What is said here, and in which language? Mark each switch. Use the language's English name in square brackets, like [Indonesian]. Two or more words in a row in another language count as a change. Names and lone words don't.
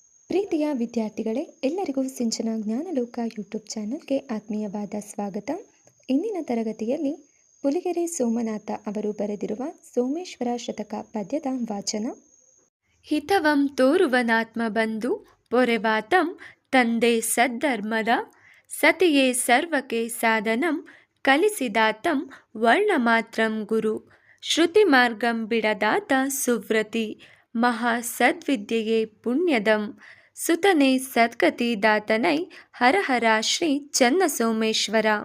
[Kannada] ಪ್ರೀತಿಯ ವಿದ್ಯಾರ್ಥಿಗಳೇ, ಎಲ್ಲರಿಗೂ ಸಿಂಚನ ಜ್ಞಾನಲೋಕ ಯೂಟ್ಯೂಬ್ ಚಾನಲ್ಗೆ ಆತ್ಮೀಯವಾದ ಸ್ವಾಗತ. ಇಂದಿನ ತರಗತಿಯಲ್ಲಿ ಪುಲಿಗೆರೆ ಸೋಮನಾಥ ಅವರು ಬರೆದಿರುವ ಸೋಮೇಶ್ವರ ಶತಕ ಪದ್ಯದ ವಾಚನ. ಹಿತವಂ ತೋರುವನಾತ್ಮ ಬಂಧು ಪೊರೆವಾತಂ ತಂದೆ ಸದ್ಧರ್ಮದ ಸತಿಯೇ ಸರ್ವಕ್ಕೆ ಸಾಧನಂ ಕಲಿಸಿದಾತಂ ವರ್ಣಮಾತ್ರಂ ಗುರು ಶ್ರುತಿ ಮಾರ್ಗಂ ಬಿಡದಾತ ಸುವ್ರತಿ ಮಹಾ ಸದ್ವಿದ್ಯೆಯೇ ಪುಣ್ಯದಂ ಸುತನೆ ಸದ್ಗತಿ ದಾತನೈ ಹರಹರ ಶ್ರೀ ಚನ್ನ ಸೋಮೇಶ್ವರ.